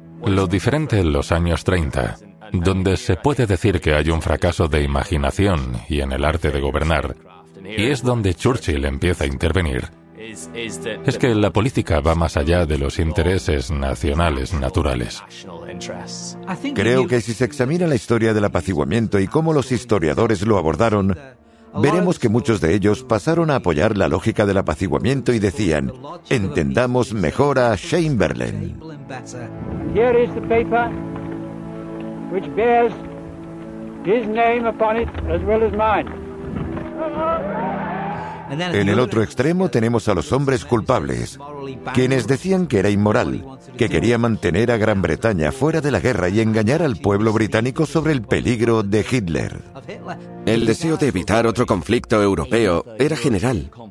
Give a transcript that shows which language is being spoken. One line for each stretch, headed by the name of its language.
Spanish: Lo diferente en los años 30, donde se puede decir que hay un fracaso de imaginación y en el arte de gobernar, y es donde Churchill empieza a intervenir, es que la política va más allá de los intereses nacionales naturales. Creo que si se examina la historia del apaciguamiento y cómo los historiadores lo abordaron, veremos que muchos de ellos pasaron a apoyar la lógica del apaciguamiento y decían: entendamos mejor a Chamberlain.
English: Here is the paper which bears his name upon it as well as mine.
Spanish: En el otro extremo tenemos a los hombres culpables, quienes decían que era inmoral, que quería mantener a Gran Bretaña fuera de la guerra y engañar al pueblo británico sobre el peligro de Hitler. El deseo de evitar otro conflicto europeo era general.